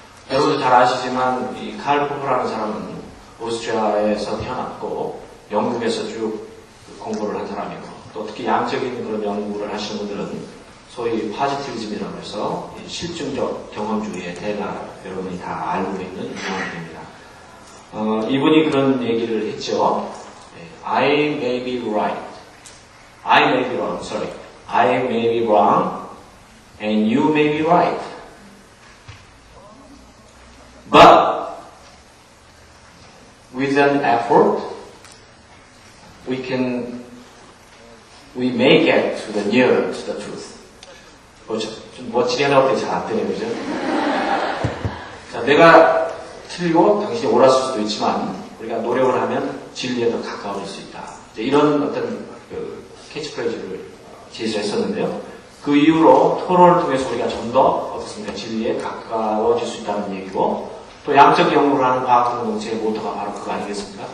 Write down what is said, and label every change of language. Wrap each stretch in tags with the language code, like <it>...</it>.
<ko>여러분도 잘 아시지만 이 칼 포퍼라는 사람은 오스트리아에서 태어났고 영국에서 쭉 공부를 한 사람이고 또 특히 양적인 그런 연구를 하시는 분들은 소위 파지티비즘이라고 해서 실증적 경험주의에 대가 여러분이 다 알고 있는 유명한 분입니다. 이분이 그런 얘기를 했죠.</ko> <en>I may be right. I may be wrong. Sorry. I may be wrong and you may be right. But with an effort, we may get to the nearer to the truth.</en> <ko>좀 멋지게 나올 때 잘 안 되네요, 그죠? 자, 내가 틀리고 당신이 옳았을 수도 있지만 우리가 노력을 하면 진리에 더 가까워질 수 있다. 이제 이런 어떤 캐치프레이즈를 제시했었는데요. 그 이후로 토론을 통해서 우리가 좀 더 어떻습니까? 진리에 가까워질 수 있다는 얘기고 또 양적 연구를 하는 과학 공동체의 모토가 바로 그거 아니겠습니까?</ko>